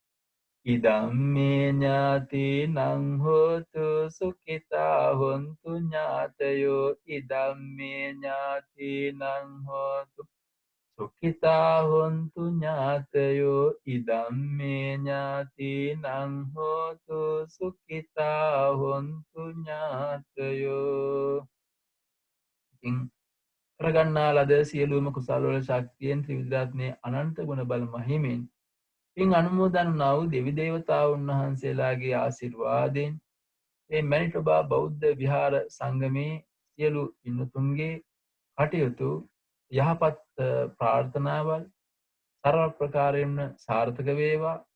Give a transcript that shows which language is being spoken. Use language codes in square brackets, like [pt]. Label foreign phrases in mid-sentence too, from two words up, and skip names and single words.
[pi] ඉදම්මේ ඥාතිනං හෝතු සුඛිතා හොන්තු ඥාතයෝ. ඉදම්මේ ඥාතිනං හෝතු සුඛිතා හොන්තු ඥාතයෝ. ඉදම්මේ ඥාතිනං හෝතු සුඛිතා හොන්තු ඥාතයෝ. [si] ඉතින් කරගන්නා ලද සියලුම කුසල වල ශක්තියෙන් ත්‍රිවිධ රත්නයේ අනන්ත ගුණ බල මහිමෙන් පින් අනුමෝදන් වූ දෙවි දේවතාවුන් වහන්සේලාගේ ආශිර්වාදයෙන් මේ මැනිටොබා බෞද්ධ විහාර සංගමේ සියලු පින්තුන්ගේ කටයුතු යහපත් ප්‍රාර්ථනාවල් සරල ප්‍රකාරයෙන් සාර්ථක වේවා.